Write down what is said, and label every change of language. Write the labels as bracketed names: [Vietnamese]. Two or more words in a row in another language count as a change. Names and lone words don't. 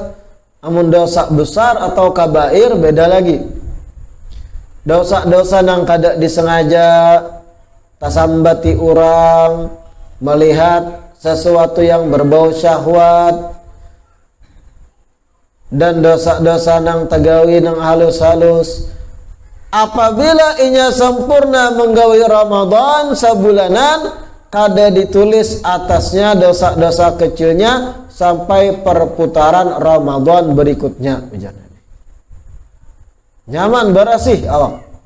[Indonesian] Namun dosa besar atau kabair beda lagi. Dosa-dosa yang kada disengaja, tasambati orang, melihat sesuatu yang berbau syahwat, dan dosa-dosa yang tegawi yang halus-halus. Apabila inya sempurna menggawi Ramadan sebulanan, kada ditulis atasnya dosa-dosa kecilnya sampai perputaran Ramadan berikutnya. [Banjar] Nyaman berasih awak.